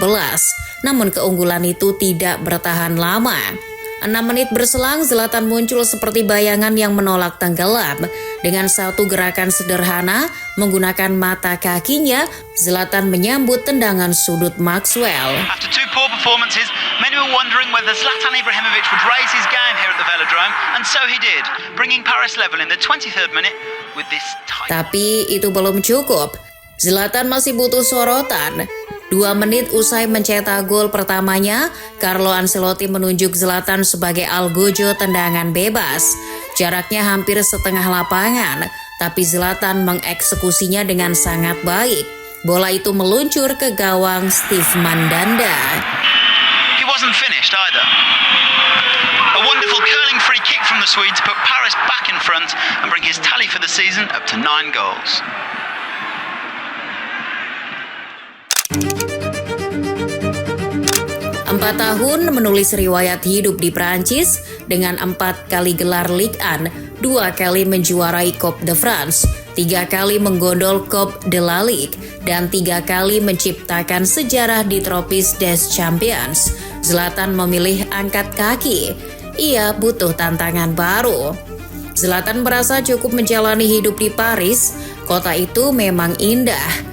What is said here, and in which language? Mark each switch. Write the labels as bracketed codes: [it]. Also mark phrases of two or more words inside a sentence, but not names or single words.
[id] Namun keunggulan itu tidak bertahan lama. 6 menit berselang, Zlatan muncul seperti bayangan yang menolak tenggelam. Dengan satu gerakan sederhana, menggunakan mata kakinya, Zlatan menyambut tendangan sudut Maxwell. [en] After two poor performances, many were wondering whether Zlatan Ibrahimovic would raise his game here at the Velodrome, and so he did, bringing Paris level in the 23rd minute with this tight... [id] Tapi itu belum cukup. Zlatan masih butuh sorotan. 2 menit usai mencetak gol pertamanya, Carlo Ancelotti menunjuk Zlatan sebagai algojo tendangan bebas. Jaraknya hampir setengah lapangan, tapi Zlatan mengeksekusinya dengan sangat baik. Bola itu meluncur ke gawang Steve Mandanda. [en] He wasn't finished either. A wonderful curling free kick from the Swedes put Paris back in front and bring his tally for the season up to 9 goals. [id] 4 tahun menulis riwayat hidup di Prancis dengan 4 kali gelar Ligue 1, 2 kali menjuarai Coupe de France, 3 kali menggondol Coupe de la Ligue, dan 3 kali menciptakan sejarah di Trophées des Champions. Zlatan memilih angkat kaki. Ia butuh tantangan baru. Zlatan merasa cukup menjalani hidup di Paris. Kota itu memang indah.